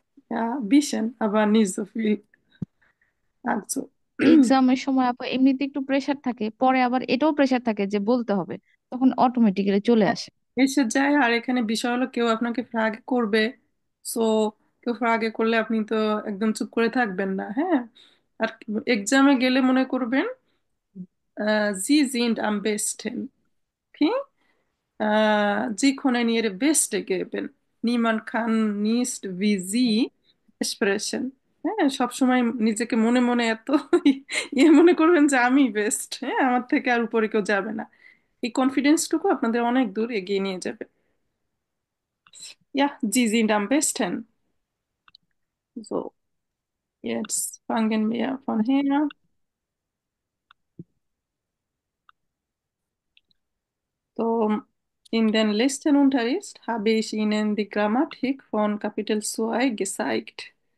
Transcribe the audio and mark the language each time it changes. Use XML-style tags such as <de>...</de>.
<de>ja, bisschen, aber nicht so viel. Also,</de> <bn>এক্সামের সময় আপু এমনিতে একটু প্রেসার থাকে, পরে আবার এটাও প্রেসার থাকে যে বলতে হবে, তখন অটোমেটিক্যালি চলে আসে। এসে যায়। আর এখানে বিষয় হলো কেউ আপনাকে ফ্রাগ করবে। সো কেউ ফ্রাগে করলে আপনি তো একদম চুপ করে থাকবেন না, হ্যাঁ। আর এক্সামে গেলে মনে করবেন</bn> <de>Sie sind am besten.</de> <en>Okay?</en> <de>Sie können Ihre Beste geben. Niemand kann nicht wie Sie sprechen.</de> <bn>হ্যাঁ, সবসময় নিজেকে মনে মনে এত মনে করবেন যে আমি বেস্ট, হ্যাঁ, আমার থেকে আর উপরে কেউ যাবে না। এই কনফিডেন্সটুকু আপনাদের অনেক দূর এগিয়ে নিয়ে যাবে।</bn> <de>Ja, Sie sind am besten. So, jetzt fangen wir von her. So, in den letzten Unterricht habe ich Ihnen die Grammatik von Kapitel 2 gezeigt.</de>